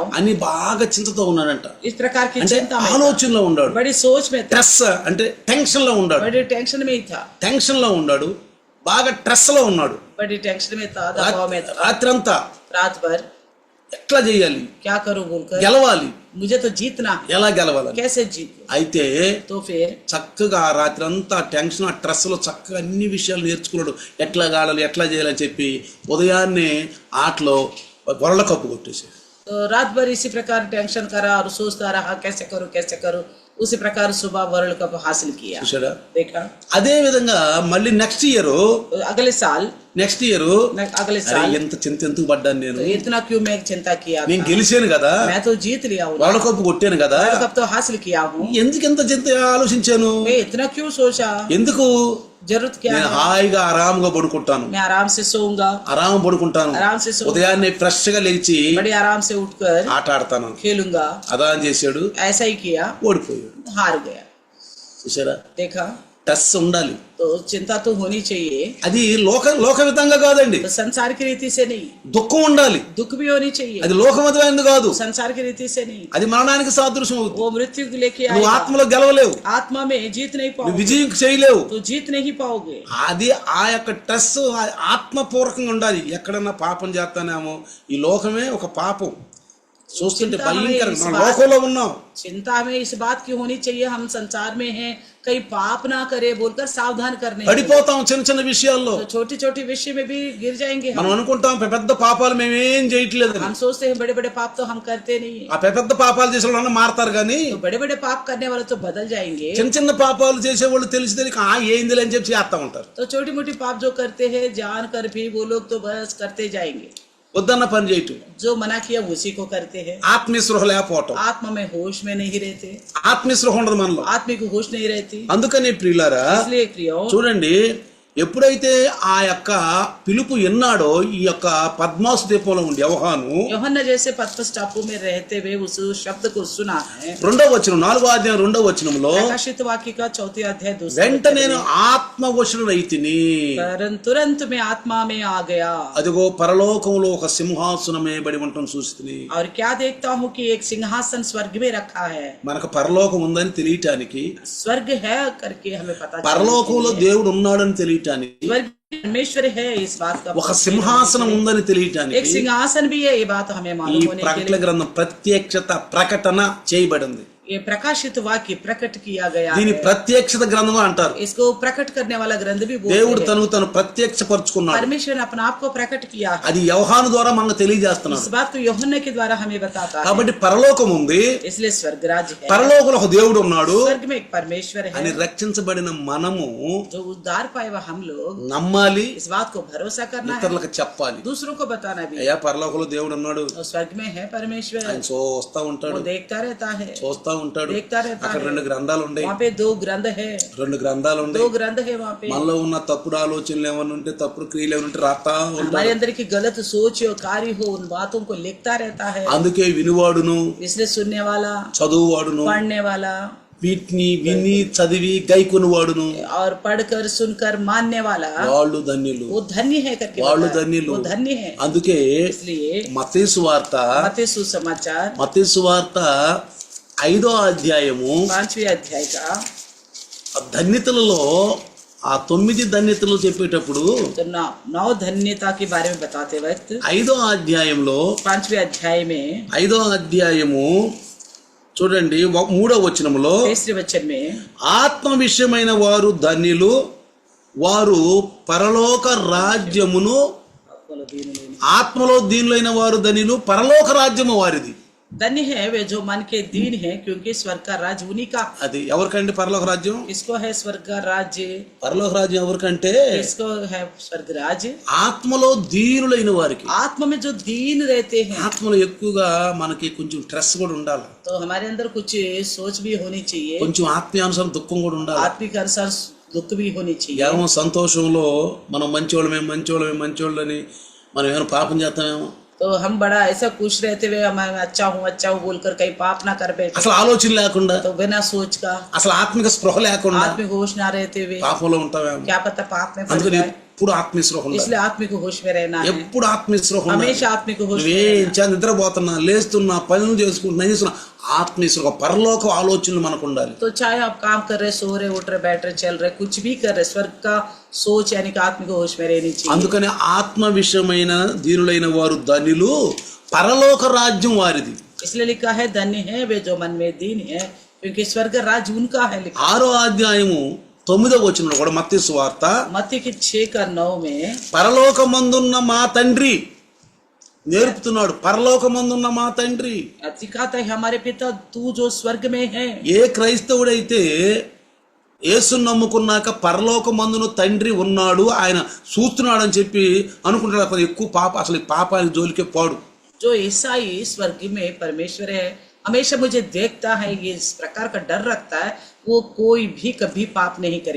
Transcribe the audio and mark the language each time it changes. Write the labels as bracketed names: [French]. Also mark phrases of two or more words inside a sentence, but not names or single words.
[Telugu] అని బాగా చింతతో ఉన్నాడంట. [Hindi] इस प्रकार की [Telugu] అంటే [Hindi] चिंता में था, [Telugu] ఆలోచనలో ఉన్నాడు. [Hindi] बड़ी सोच में था, [Telugu] స్ట్రెస్ అంటే టెన్షన్ లో ఉన్నాడు, [Hindi] बड़ी टेंशन में ही था, [Telugu] టెన్షన్ లో ఉన్నాడు, బాగా స్ట్రెస్ లో ఉన్నాడు. [Hindi] बड़ी टेंशन में था, दबाव में था। [Telugu] రాత్రి అంతా [Hindi] रात भर [Telugu] ఎట్లా చేయాలి, [Hindi] क्या करूं बोलकर, [Telugu] గెలవాలి, [Hindi] मुझे तो जीतना है, [Telugu] ఎలా గెలవాలి. [Hindi] कैसे जीतूं। [Telugu] అయితే [Hindi] तो फिर [Telugu] చక్కగా రాత్రి అంతా టెన్షన్ ఆ స్ట్రెస్ లో చక్కగా అన్ని విషయాలు నేర్చుకున్నాడు. ఎట్లా ఆడాలి, ఎట్లా చేయాలని చెప్పి ఉదయాన్నే ఆటలో వరల్డ్ కప్ కొట్టేసాడు. [Hindi] तो रात भर इसी प्रकार टेंशन करा और सोचता रहा कैसे करूं, उसी प्रकार सुबह वर्ल्ड कप हासिल किया। [Telugu] చూసారా? [Hindi] देखा, [Telugu] అదే విధంగా మళ్ళీ [English] next year [Hindi] अगले साल [Telugu] ఎంత చింత ఎందుకు పడ్డాను నేను, [Hindi] तो इतना क्यों मैं चिंता किया [Telugu] నేను [Hindi] था? [Telugu] గెలిచాను కదా, [Hindi] मैं तो जीत लिया हूँ, [Telugu] వరల్డ్ కప్ కొట్టాను కదా, [Hindi] वर्ल्ड कप तो हासिल किया हूँ, [Telugu] ఎందుకు ఎంత చింత ఆలోచించాను, [Hindi] मैं इतना क्यों सोचा, [Telugu] ఎందుకు [Hindi] जरूरत क्या [Telugu] నేను [Hindi] है, [Telugu] హాయిగా ఆరాంగా పడుకుంటాను, [Hindi] मैं आराम से सोऊंगा, [Telugu] ఆరాం పడుకుంటాను, [Hindi] आराम से सोऊंगा, [Telugu] ఉదయాన్నే ఫ్రెష్ గా లేచి [Hindi] बड़ी आराम से उठकर [Telugu] ఆట ఆడతాను. [Hindi] खेलूंगा। [Telugu] అదా అని చేశాడు, [Hindi] ऐसा ही किया, [Telugu] ఓడిపోయాడు. [Hindi] हार गया। [Telugu] చూసారా? [Hindi] देखा, [Telugu] టస్ ఉండాలి. [Hindi] तो चिंता तो होनी चाहिए, [Telugu] అది లోకవిధంగా కాదండి, [Hindi] तो संसार की रीति से नहीं, [Telugu] దుఃఖం ఉండాలి. [Hindi] दुख भी होनी चाहिए, [Telugu] అది లోకవిధమైనది కాదు, [Hindi] संसार की रीति से नहीं, [Telugu] అది మరణానికి సాదృశ్యం అవుతుంది. [Hindi] वो मृत्यु को लेके [Telugu] నువ్వు [Hindi] आएगा, [Telugu] ఆత్మలో గెలవలేవు, [Hindi] आत्मा में जीत नहीं [Telugu] నువ్వు [Hindi] पाओगे, [Telugu] విజయం చేయలేవు. [Hindi] तो जीत नहीं पाओगे। [Telugu] అది ఆ యొక్క టస్ ఆత్మపూర్వకంగా ఉండాలి. ఎక్కడన్నా పాపం చేస్తానేమో, ఈ లోకమే ఒక పాపం చూస్తుంటే భయంకరంగా, మనం లోకంలో ఉన్నాం. [Hindi] चिंता में इस बात की होनी चाहिए, हम संसार में हैं, कहीं पाप ना करे बोलकर सावधान करने, [Telugu] పడిపోతాం చిన్న చిన్న విషయాల్లో. [Hindi] तो छोटी छोटी विषय में भी गिर जाएंगे [Telugu] మనం [Hindi] हम। [Telugu] అనుకుంటాం పెద్ద పాపాలు మేమేం చేయట్లేదని. [Hindi] हम सोचते हैं बड़े बड़े पाप तो हम करते नहीं है, [Telugu] ఆ పెద్ద పాపాలు చేసే వాళ్ళు మారతారు కానీ [Hindi] तो बड़े बड़े पाप करने वाले तो बदल जाएंगे, [Telugu] చిన్న చిన్న పాపాలు చేసేవాళ్ళు తెలిసి తెలియక ఏందిలే అని చెప్పి చేస్తా ఉంటారు. [Hindi] तो छोटी मोटी पाप जो करते हैं जान कर भी वो लोग तो बस करते जाएंगे, [Telugu] వద్దన్న పని చేయటం, [Hindi] जो मना किया उसी को करते हैं। [Telugu] ఆత్మీయస్పృహ లేకపోవటం, [Hindi] आत्मा में होश में नहीं रहते, [Telugu] ఆత్మీయస్పృహ ఉండదు మనలో. [Hindi] आत्मा को होश नहीं रहती। [Telugu] అందుకని ప్రియులారా [Hindi] इसलिए प्रियो, [Telugu] చూడండి, ఎప్పుడైతే ఆ యొక్క పిలుపు ఎన్నాడో ఈ యొక్క పద్మాసు ద్వీపంలో ఉండి యోహాను [Hindi] యోహన్నా जैसे पतमस टापू में रहते हुए उस शब्द को सुना है। [Telugu] 2వ వచనం 4వ అధ్యాయం 2వ వచనంలో [Hindi] प्रकाशित वाक्य का 4 अध्याय 2 [Telugu] వెంట నేను ఆత్మవశుడైతిని, [Hindi] तुरंत में आत्मा में आ गया, [Telugu] అదిగో పరలోకంలో ఒక సింహాసనమే బడి ఉండటం చూస్తుంది. [Hindi] और क्या देखता हूँ कि एक सिंहासन स्वर्ग में रखा है। [Telugu] మనకు పరలోకం ఉందని తెలియటానికి, [Hindi] स्वर्ग है करके हमें पता [Telugu] పరలోకంలో దేవుడు ఉన్నాడని తెలియటానికి, [Hindi] स्वर्ग परमेश्वर है इस बात का, [Telugu] ఒక సింహాసనం ఉందని [Hindi] एक [Telugu] తెలియటానికి [Hindi] सिंहासन भी है, ये बात हमें [Telugu] ఈ [Hindi] मालूम होने के [Telugu] ప్రకటన [Hindi] लिए [Telugu] గ్రంథం ప్రత్యక్షత ప్రకటన చేయబడింది. [Hindi] ये प्रकाशित वाक्य प्रकट किया गया [Telugu] దీని [Hindi] है। [Telugu] ప్రత్యక్షత గ్రంథం అంటారు. [Hindi] इसको प्रकट करने वाला ग्रंथ भी बोलते [Telugu] దేవుడు [Hindi] हैं। [Telugu] తను ప్రత్యక్షపరుచుకున్నాడు. [Hindi] परमेश्वर ने अपने आप को प्रकट किया है, [Telugu] అది యోహాను ద్వారా మనకు తెలియజేస్తున్నాడు. [Hindi] इस बात को यूहन्ना के द्वारा हमें बताता है। [Telugu] కాబట్టి పరలోకం ఉంది, [Hindi] इसलिए स्वर्ग राज्य है, [Telugu] పరలోకంలో ఒక దేవుడు ఉన్నాడు [Hindi] स्वर्ग में एक परमेश्वर [Telugu] అని [Hindi] है, [Telugu] రక్షించబడిన మనము [Hindi] जो उद्धार पाए हुए हम लोग [Telugu] నమ్మాలి, [Hindi] इस बात को भरोसा करना है, [Telugu] ఇతరులకు చెప్పాలి. [Hindi] दूसरों को बताना भी। [Telugu] అయ్యా పరలోకంలో దేవుడు ఉన్నాడు, [Hindi] और स्वर्ग में है परमेश्वर, [Telugu] ఆయన చూస్తా ఉంటాడు, [Hindi] वो देखता रहता है, [Telugu] చూస్తా ఉంటాడు. [Hindi] देखता रहता [Telugu] అక్కడ [Hindi] है। [Telugu] 2 గ్రంథాలు ఉన్నాయి, [Hindi] वहाँ पे 2 ग्रंथ है, [Telugu] 2 గ్రంథాలు [Hindi] 2 [Telugu] ఉన్నాయి. [Hindi] ग्रंथ है वहाँ पे। [Telugu] మనలో ఉన్న తప్పుడు ఆలోచనలు ఏమైనా ఉంటే, తప్పుడు క్రియలు ఏమైనా ఉంటే రాస్తా [Hindi] हमारे [Telugu] ఉంటాడు. [Hindi] अंदर की गलत सोच हो, कार्य हो, उन बातों को लिखता रहता है। [Telugu] అందుకే వినువాడును, [Hindi] इसलिए सुनने वाला, [Telugu] చదువువాడును, [Hindi] पढ़ने वाला, [Telugu] వీటిని విని చదివి గైకొని వాడును [Hindi] और पढ़कर सुनकर मानने वाला [Telugu] వాళ్ళు ధన్యులు, [Hindi] वो धन्य है करके [Telugu] వాళ్ళు [Hindi] बताया। [Telugu] ధన్యులు. [Hindi] वो धन्य है। [Telugu] అందుకే [Hindi] इसलिए [Telugu] మత్తయి సువార్త [Hindi] मत्ती सुसमाचार [Telugu] 5వ అధ్యాయము [Hindi] 5वें अध्याय का [Telugu] ఆ ధన్యతలలో ఆ 9 ధన్యతలు చెప్పేటప్పుడు [Hindi] तो नौ धन्यता के बारे में बताते वक्त [Telugu] 5వ అధ్యాయంలో [Hindi] 5वें अध्याय में [Telugu] 5వ అధ్యాయము చూడండి 3వ వచనములో [Hindi] तीसरे वचन में [Telugu] ఆత్మ విషయమైన వారు ధన్యులు, వారు పరలోక రాజ్యమును, ఆత్మలో దీనులైన వారు ధన్యులు, పరలోక రాజ్యము వారిది. [Hindi] धन्य है वे जो मन के दीन है क्योंकि स्वर्ग का राज्य उन्हीं का। [Telugu] అది ఎవరికండి పరలోక రాజ్యం? [Hindi] किसको है स्वर्ग का राज्य? [Telugu] పరలోక రాజ్యం ఎవరికంటే [Hindi] किसको है स्वर्ग राज्य? [Telugu] ఆత్మలో దీనులైన వారికి. [Hindi] आत्मा में जो दीन रहते हैं। [Telugu] ఆత్మలో ఎక్కువగా మనకి కొంచెం స్ట్రెస్ కూడా ఉండాలి, [Hindi] तो हमारे अंदर कुछ सोच भी होनी चाहिए, [Telugu] కొంచెం ఆత్మీయానుసారం దుఃఖం కూడా ఉండాలి. [Hindi] आत्मिक अनुसार दुख भी होनी चाहिए। [Telugu] ఏమో సంతోషంలో మనం మంచోళ్ళని మనం ఏమైనా పాపం చేస్తామేమో, [Hindi] तो हम बड़ा ऐसा खुश रहते हुए मैं अच्छा हूँ बोलकर कहीं पाप ना कर बैठे, [Telugu] అసలు ఆలోచన లేకుండా, [Hindi] तो बिना सोच का, [Telugu] అసలు ఆత్మిక స్పృహ లేకుండా [Hindi] आत्मिक होश ना रहते हुए [Telugu] పాపంలో ఉంటామేమో. [Hindi] क्या पता पाप में फंस [Telugu] అందుకని [Hindi] जाए। [Telugu] ఎప్పుడు ఆత్మీయ స్పృహ ఉండాలి, [Hindi] इसलिए आत्मिक होश में रहना है, [Telugu] ఎప్పుడు ఆత్మీయ స్పృహ ఉండాలి. [Hindi] हमेशा आत्मिक होश में [Telugu] నువ్వేం [Hindi] रहना। [Telugu] చా నిద్రపోతున్నా, లేస్తున్నా, పనులు చేసుకుంటున్నా, ఏం చేస్తున్నా, ఆత్మీయ స్పృహ పరలోక ఆలోచనలు మనకు ఉండాలి. [Hindi] तो चाहे आप काम कर रहे, सो रहे, उठ रहे, बैठ रहे, चल रहे, कुछ भी कर रहे, स्वर्ग का सोच यानी कि आत्मिक होश में रहनी चाहिए। [Telugu] అందుకని ఆత్మ విషయమైన దీనులైన వారు ధన్యులు, పరలోక రాజ్యం వారిది. [Hindi] इसलिए लिखा है धन्य है वे जो मन में दीन है क्योंकि स्वर्ग राज्य उनका है। लिखा [Telugu] 6వ అధ్యాయము 9వ వచనంలో కూడా మత్తయి సువార్త [Hindi] मत्ती की 6 का 9 में [Telugu] పరలోకమందున్న మా తండ్రి నేర్పుతున్నాడు. పరలోకమందున్న మా తండ్రి. [Hindi] सिखाता है हमारे पिता तू जो स्वर्ग में है। [Telugu] ఏ క్రైస్తవుడైతే యేసును నమ్ముకున్నాక పరలోకమందున తండ్రి ఉన్నాడు, ఆయన చూస్తున్నాడు అని చెప్పి అనుకుంటాడు, అసలు ఎక్కువ అసలు ఈ పాపానికి జోలికే పోడు. [Hindi] जो ईसाई स्वर्ग में परमेश्वर है, हमेशा मुझे देखता है, ये इस प्रकार का डर रखता है, वो कोई भी कभी पाप नहीं करेगा।